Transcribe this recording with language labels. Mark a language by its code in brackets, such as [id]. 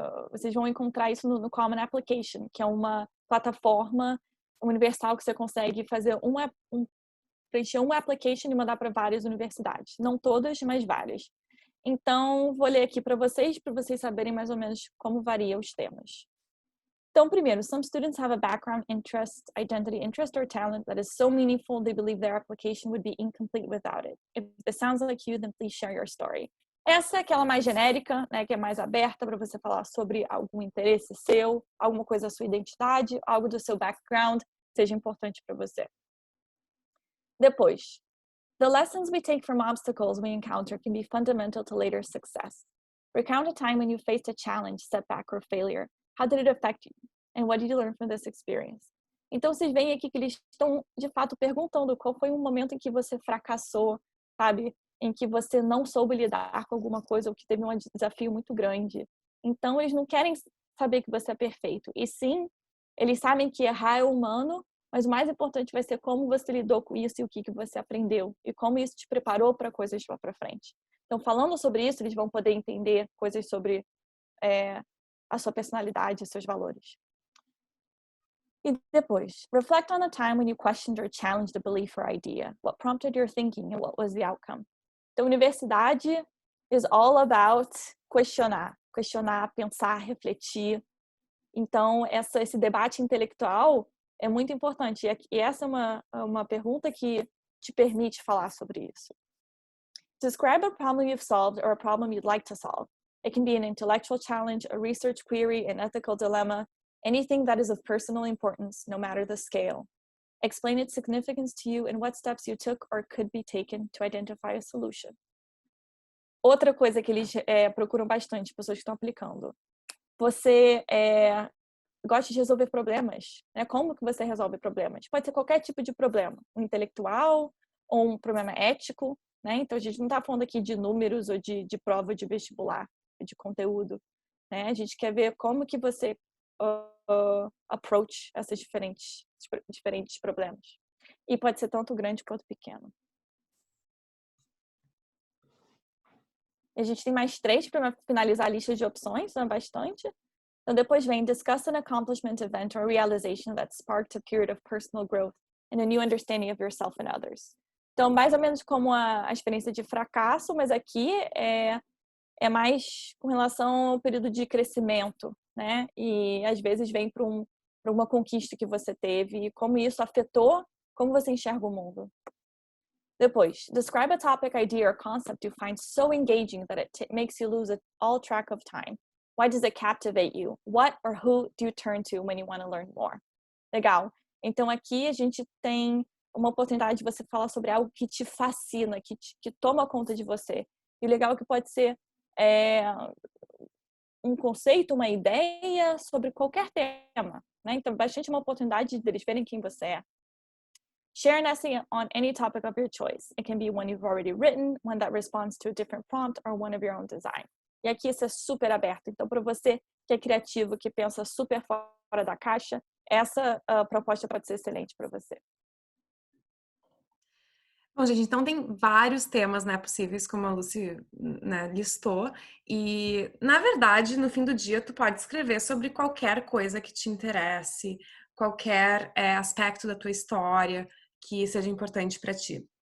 [pt] vocês vão encontrar isso no Common Application, que é uma plataforma universal que você consegue fazer preencher um application e mandar para várias universidades. Não todas, mas várias. Então, vou ler aqui para vocês saberem mais ou menos como varia os temas. Então, primeiro, [en] some students have a background, interest, identity, interest, or talent that is so meaningful they believe their application would be incomplete without it. If this sounds like you, then please share your story. [pt] Essa é aquela mais genérica, né, que é mais aberta para você falar sobre algum interesse seu, alguma coisa da sua identidade, algo do seu background, seja importante para você. Depois, [en] the lessons we take from obstacles we encounter can be fundamental to later success. Recount a time when you faced a challenge, setback, or failure. How did it affect you? And what did you learn from this experience? [pt] Então, vocês veem aqui que eles estão, de fato, perguntando qual foi um momento em que você fracassou, sabe? Em que você não soube lidar com alguma coisa ou que teve um desafio muito grande. Então, eles não querem saber que você é perfeito. E sim, eles sabem que errar é humano, mas o mais importante vai ser como você lidou com isso e o que você aprendeu. E como isso te preparou para coisas lá para frente. Então, falando sobre isso, eles vão poder entender coisas sobre a sua personalidade e seus valores. E depois, [en] reflect on a time when you questioned or challenged a belief or idea. What prompted your thinking and what was the outcome? [pt] Então, a universidade [en] is all about [pt] questionar, pensar, refletir. Então, esse debate intelectual é muito importante. E essa é uma pergunta que te permite falar sobre isso. [en] Describe a problem you've solved or a problem you'd like to solve. It can be an intellectual challenge, a research query, an ethical dilemma, anything that is of personal importance, no matter the scale. Explain its significance to you and what steps you took or could be taken to identify a solution. [pt] Outra coisa que eles procuram bastante, pessoas que estão aplicando. Você gosta de resolver problemas, né? Como que você resolve problemas? Pode ser qualquer tipo de problema, um intelectual ou um problema ético, né? Então, a gente não está falando aqui de números ou de prova de vestibular, de conteúdo, né? A gente quer ver como que você approach esses diferentes problemas. E pode ser tanto grande quanto pequeno. A gente tem mais 3 para finalizar a lista de opções, né? Bastante. Então, depois vem [en] discuss an accomplishment, event, or realization that sparked a period of personal growth and a new understanding of yourself and others. [pt] Então, mais ou menos como a experiência de fracasso, mas aqui é mais com relação ao período de crescimento, né? E às vezes vem para uma conquista que você teve e como isso afetou como você enxerga o mundo. Depois, [en] describe a topic, idea, or concept you find so engaging that it makes you lose all track of time. Why does it captivate you? What or who do you turn to when you want to learn more? [pt] Legal. Então, aqui a gente tem uma oportunidade de você falar sobre algo que te fascina, que toma conta de você. E o legal é que pode ser um conceito, uma ideia sobre qualquer tema, né? Então, bastante uma oportunidade deles verem quem você é. [en] Share an essay on any topic of your choice. It can be one you've already written, one that responds to a different prompt, or one of your own design. [pt] E aqui isso é super aberto. Então, para você que é criativo, que pensa super fora da caixa, essa proposta pode ser excelente para você. Bom, gente, então tem vários temas, né, possíveis, como a Lucy, né, listou. E, na verdade, no fim do dia, tu pode escrever sobre qualquer coisa que te interesse, qualquer aspecto da tua história que seja importante para ti.